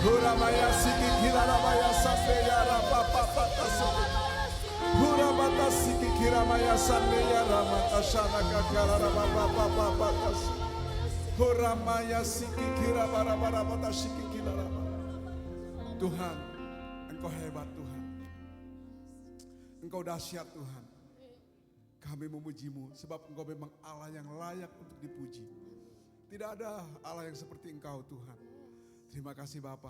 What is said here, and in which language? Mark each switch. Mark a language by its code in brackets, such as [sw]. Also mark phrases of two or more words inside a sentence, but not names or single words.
[id] Huramaya siki kiramaya saseya rapapapa tasuk. Huramata siki kiramaya saneya ramata shanaka kararapapapa tasuk. Huramaya siki kirabarabara siki kiraraba. Tuhan, Engkau hebat Tuhan. Engkau dahsyat Tuhan. Kami memuji-Mu sebab Engkau memang Allah yang layak untuk dipuji. Tidak ada Allah yang seperti Engkau Tuhan. Terima kasih Bapa.